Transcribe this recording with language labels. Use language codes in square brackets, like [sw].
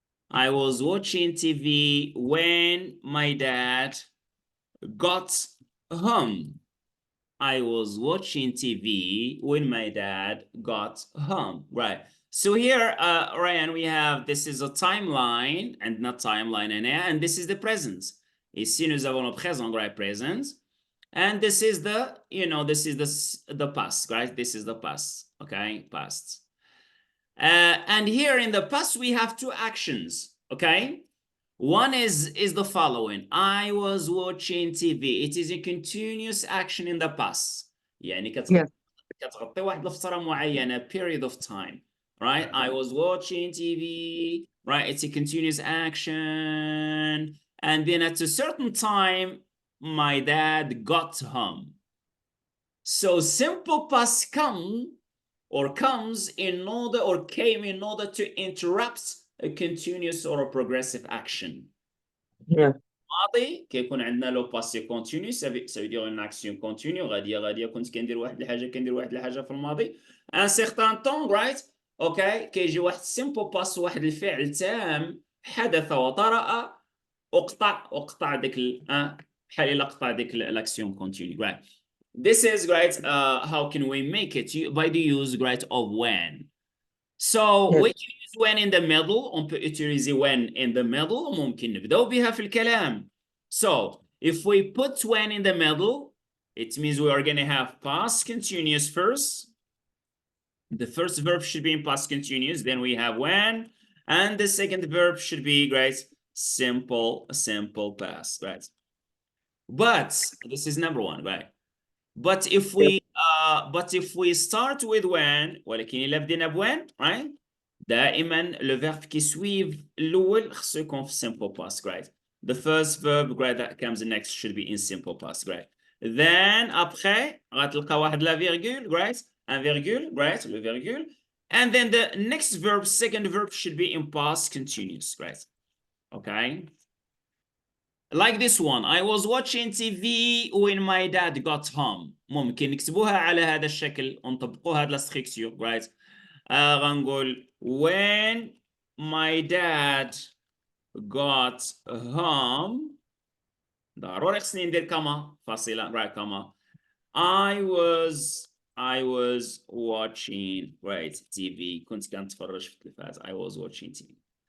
[en] I was watching TV when my dad got home. I was watching TV when my dad got home, right? So here, Ryan, we have, this is a timeline and not timeline, and this is the present. [fr] Ici, nous avons le présent, [en] right, present. And this is the, this is the past, right? This is the past, okay, past. And here in the past, we have two actions, okay? One is the following. I was watching TV. It is a continuous action in the past. [ar] يعني كتغطي واحد الفترة معينة, [en] period of time, right? I was watching TV, right? It's a continuous action. And then at a certain time, my dad got home. So simple past come or comes in order or came in order to interrupt a continuous or a progressive action. Yeah. [ar] الماضي كيكون عندنا لو باسي كونتينيو [fr] ça veut dire une action continue [ar] غاديه كنت كندير واحد الحاجه في الماضي ان سيغتان طون رايت اوكي كيجي واحد سيمبل باس واحد الفعل تام حدث وطرأ اقطع ديك بحال الا قطع ديك الاكسيون كونتينيو رايت. [en] This is right. How can we make it by the use right of when? So Yes. we can use when in the middle. [fr] On peut utiliser [en] when in the middle. [ar] ممكن نبدأ بها في الكلام. [en] So if we put when in the middle, it means we are going to have past continuous first. The first verb should be in past continuous. Then we have when, and the second verb should be right simple past, right? But this is number one, right? But if we start with when [ar] ولكن إلا بدينا بوين [en] right دائما [fr] le verb qui suit [ar] الأول خصو يكون في [en] simple past right. The first verb right that comes next should be in simple past right. Then [fr] après [ar] غتلقى واحد [fr] la virgule [en] right [fr] un virgule [en] right [fr] le virgule [en] and then the next verb second verb should be in past continuous right. Okay. Like this one, I was watching TV when my dad got home. [ar] ممكن نكتبوها على هذا الشكل ونطبقوا هذا الستركتور right. غنقول [en] when my dad got home [ar] ضروري خصني ندير كما فاصلة right كما [en] I was watching right TV [ar] كنت كنتفرج في التلفاز [en] I was watching TV.